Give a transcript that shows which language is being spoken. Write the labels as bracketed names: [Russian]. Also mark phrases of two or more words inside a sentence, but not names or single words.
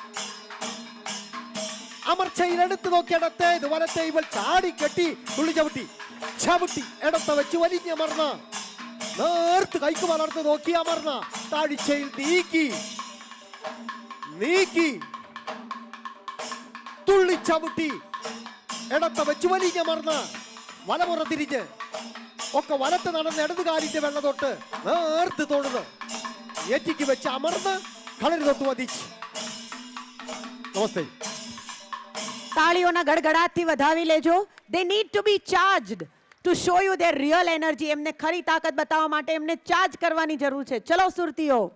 [Malayalam] അമർച്ചയിൽ എടുത്തു നോക്കിയിടത്തേത് വലത്തെ ഇവൾ ചാടിക്കെട്ടി തുള്ളി ചവിട്ടി ചവിട്ടി ഇടത്ത വെച്ച് വലിഞ്ഞമർന്ന നേർത്ത് കൈക്ക് വളർത്ത് നോക്കി അമർന്ന താഴ്ചയിൽ നീക്കി നീക്കി തുള്ളി ചവിട്ടി ഇടത്ത വെച്ച് വലിഞ്ഞമർന്ന വലമുറ തിരിഞ്ഞ് ഒക്കെ വലത്ത് നടന്ന് ഇടത് കാലിന്റെ വെള്ള തൊട്ട് നേർത്ത് തൊഴുത് ഏറ്റിക്ക് വെച്ച് അമർന്ന് കളരി തൊട്ട് വധിച്ച്. നമസ്തേ. [Gujarati] તાળીઓના ગડગડાટથી વધાવી લેજો. [English] They need to be charged to show you their real energy. [Gujarati] એમને ખરી તાકાત બતાવવા માટે એમને ચાર્જ કરવાની જરૂર છે. ચલો સુરતીઓ.